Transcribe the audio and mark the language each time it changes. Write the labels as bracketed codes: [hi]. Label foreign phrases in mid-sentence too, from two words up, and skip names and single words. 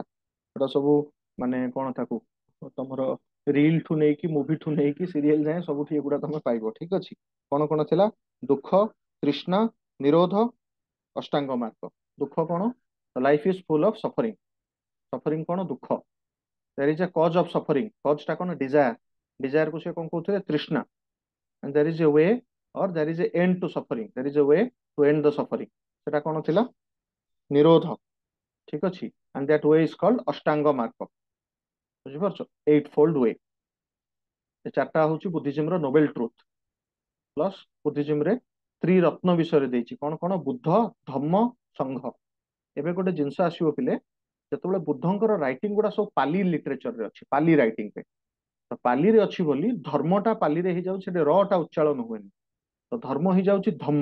[or] ସେଟା ସବୁ ମାନେ କଣ, ତାକୁ ତମର ରିଲ ଠୁ ନେଇକି, ମୁଭି ଠୁ ନେଇକି, ସିରିଏଲ ଯାଏଁ ସବୁଠି ଏଗୁଡା ତମେ ପାଇବ। ଠିକ ଅଛି। କଣ କଣ ଥିଲା? ଦୁଃଖ, ତୃଷ୍ଣା, ନିରୋଧ, ଅଷ୍ଟାଙ୍ଗ ମାର୍ଗ। ଦୁଃଖ କଣ? [en] Life is full of suffering. [or] ସଫରିଂ କଣ? ଦୁଃଖ। [en] There is a cause of suffering. [or] କଜ ଟା କଣ? ଡିଜାୟାର। ଡିଜାୟାର କୁ ସେ କଣ କହୁଥିଲେ? ତୃଷ୍ଣା। [en] and there is a way or there is a end to suffering, there is a way to end the suffering, [or] ସେଟା କଣ ଥିଲା? [en] ନିରୋଧ। [or] ଠିକ ଅଛି। [en] and that way is called ଅଷ୍ଟାଙ୍ଗ ମାର୍ଗ। [or] ବୁଝିପାରୁଛ? [en] eight fold way. [or] ଏ ଚାରିଟା ହଉଛି ବୁଦ୍ଧିଜିମ ର [en] noble truth. [or] ପ୍ଲସ ବୁଦ୍ଧିଜିମ ରେ ତ୍ରିରତ୍ନ ବିଷୟରେ ଦେଇଛି। କଣ କଣ? ବୁଦ୍ଧ, ଧମ୍ମ, ସଂଘ। ଏବେ ଗୋଟେ ଜିନିଷ ଆସିବ ପିଲେ, ଯେତେବେଳେ ବୁଦ୍ଧଙ୍କର ରାଇଟିଂ ଗୁଡା ସବୁ ପାଲି ଲିଟରେଚରରେ ଅଛି, ପାଲି ରାଇଟିଂ ରେ, ତ ପାଲିରେ ଅଛି ବୋଲି ଧର୍ମଟା ପାଲିରେ ହେଇଯାଉଛି, ସେଠି ର ଟା ଉଚ୍ଚାରଣ ହୁଏନି, ତ ଧର୍ମ ହେଇଯାଉଛି ଧମ୍ମ।